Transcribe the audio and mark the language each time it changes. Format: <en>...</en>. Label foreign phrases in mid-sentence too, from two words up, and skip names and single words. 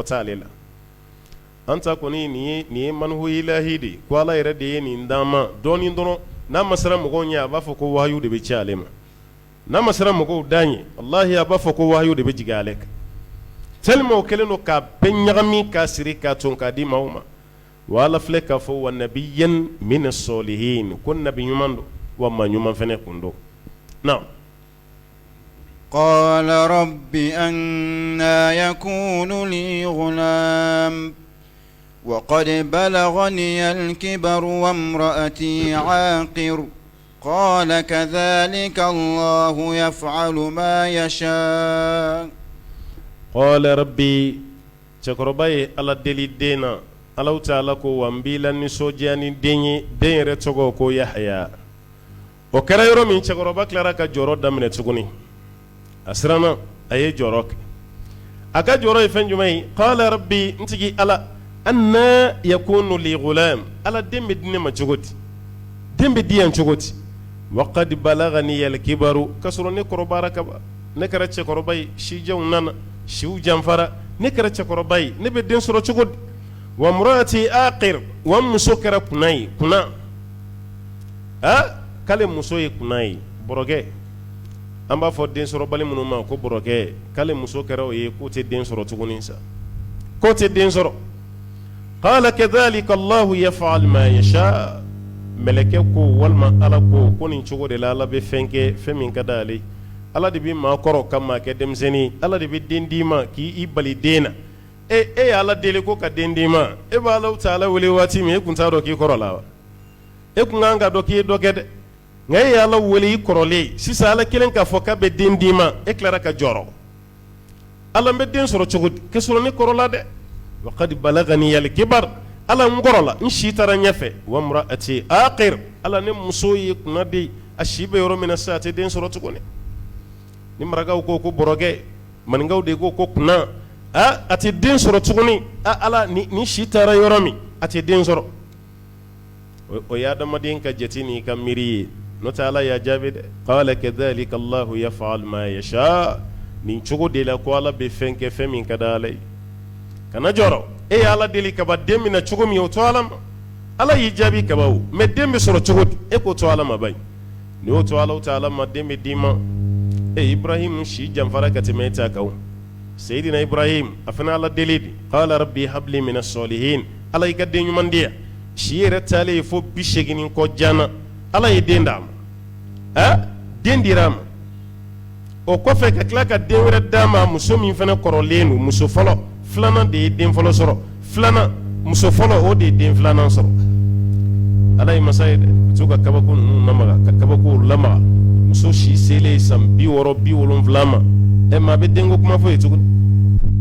<bm>t'ale la an ta kɔni nin ye manhu ilahi de ko ala yɛrɛ de ye nin d'an ma dɔɔnin dɔrɔn n'a ma siran mɔgɔw ɲɛ a b'a fɔ ko wahayu de bɛ ci ale ma n'a ma siran mɔgɔw da ɲɛ wallahi a b'a fɔ ko wahayu de bɛ jigin ale kan tellement o kɛlen don k'a bɛɛ ɲagami k'a siri k'a ton k'a di maaw ma wa ala filɛ k'a fɔ</bm> <ar>ونبيا من الصالحين</ar> <bm>ko nabi ɲuman don wa maa ɲuman fɛnɛ kun don na</bm> <ar>قال رب أنى يكون لي غلام وقد بلغني الكبر وامرأتي عاقر قال كذلك الله يفعل ما يشاء قال ربي</ar> <bm>cɛkɔrɔba ala deli den na Allahu Ta'ala ko wa n b'i la nisɔndiya ni den ye den yɛrɛ tɔgɔ ko Yahaya o kɛra yɔrɔ min cɛkɔrɔba tilara ka jɔyɔrɔ daminɛ tuguni a siranna a ye jɔyɔrɔ kɛ a ka jɔyɔrɔ ye fɛn jumɛn ye</bm> <ar>قال رب</ar> <bm>n tigi ala</bm> <ar>أنى يكون لي غلام</ar> <bm>ala den bɛ di ne ma cogo di den bɛ di yan cogo di</bm> <ar>وقد بلغني الكبر</ar> <bm>k'a sɔrɔ ne kɔrɔbayara ka ban ne kɛra cɛkɔrɔba ye sijanw nana siw janfara ne kɛra cɛkɔrɔba ye ne bɛ den sɔrɔ cogo di</bm> <ar>وامرأتي عاقر</ar> <bm>wa muso kɛra kunna ye kunna k'ale muso ye kunna ye bɔrɔkɛ an b'a fɔ den sɔrɔbali minnu ma ko bɔrɔkɛ k'ale muso kɛra o ye k'o tɛ den sɔrɔ tuguni sa k'o tɛ den sɔrɔ</bm> <ar>قال كذلك الله يفعل ما يشاء</ar> <bm>mɛlɛkɛ ko walima ala ko nin cogo de la ala bɛ fɛn kɛ fɛn min ka d'ale ala de bɛ maa kɔrɔ ka maa kɛ denmisɛnnin ala de bɛ den d'i ma k'i bali den na e ye ala deli ko ka den d'i ma e b'a Allahu Ta'ala wele waati min e kun t'a dɔn k'i kɔrɔ la wa e kun kan ka dɔn k'i ye dɔ kɛ dɛ nka e ye ala wele i kɔrɔlen sisan ala kelen k'a fɔ k'a bɛ den d'i ma e tilara ka jɔrɔ ala n bɛ den sɔrɔ cogo di k'a sɔrɔ ne kɔrɔla dɛ</bm> <ar>وقد بلغني الكبر</ar> <bm>ala n kɔrɔla n si taara ɲɛfɛ</bm> <ar>وامرأتي عاقر</ar> <bm>ala ne muso ye kunna de a si bɛ yɔrɔ min na sisan a tɛ den sɔrɔ tuguni ni marakaw ko ko bɔrɔkɛ maninkaw de ko kunna a tɛ den sɔrɔ tuguni ala ni si taara yɔrɔ min a tɛ den sɔrɔ o ye adamaden ka jate ni ka miiri ye n'o tɛ ala y'a jaabi dɛ</bm> <ar>قال كذلك الله يفعل ما يشاء</ar> <bm>nin cogo de la ko ala bɛ fɛn kɛ fɛn min ka di ala ye kana jɔrɔ e ye ala deli kaba den min na cogo min o to ala ma ala y'i jaabi kaba o mɛ den bɛ sɔrɔ cogo di e k'o to ala ma bayi ni y'o to Allahu Ta'ala ma den bɛ d'i ma Ibrahim si janfara ka tɛmɛ e ta kan Seydina Ibrahim a fana ala deli de</bm> <ar>قال رب هب لي من الصالحين</ar> <bm>ala y'i ka den ɲuman di yan si yɛrɛ taalen ye fo 80 kɔ janna ala ye den d'a ma den dira a ma o kɔfɛ ka tila ka den wɛrɛ d'a ma muso min fana kɔrɔlen don muso fɔlɔ filanan de ye den fɔlɔ sɔrɔ filanan muso fɔlɔ o de ye den filanan sɔrɔ ala ye masa ye dɛ to ka kabako ninnu lamaga ka kabako lamaga muso si selen san 60 70 ma maa bɛ denko kuma fɔ ye tuguni</bm>